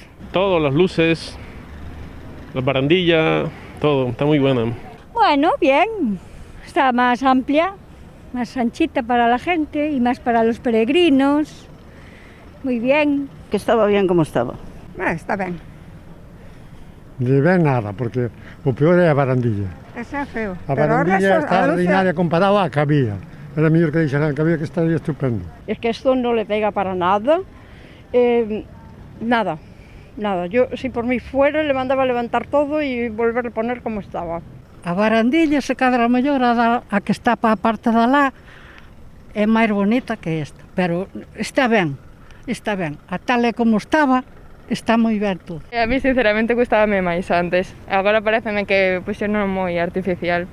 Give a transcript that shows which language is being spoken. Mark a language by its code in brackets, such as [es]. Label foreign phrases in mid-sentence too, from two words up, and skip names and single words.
[es] Todas las luces, la barandilla, todo, está muy buena. Bueno, bien. Está más amplia, más anchita para la gente y más para los peregrinos. Muy bien. Que estaba bien como estaba. Está bien. [gl] De ben nada, porque o peor é a barandilla. Esa é feo. A barandilla está ordinaria comparado á que había. Era mellor que deixaran que había, que estaría estupendo. [es] Es que esto no le pega para nada. Nada. Yo, si por mí fuera, le mandaba a levantar todo y volver a poner como estaba. [gl] A barandilla se cadra mellor a que está para a parte de lá, é máis bonita que esta, pero está ben, a tal e como estaba, está moi ben todo. A mí sinceramente gustábame máis antes, agora pareceme que puxeron moi artificial.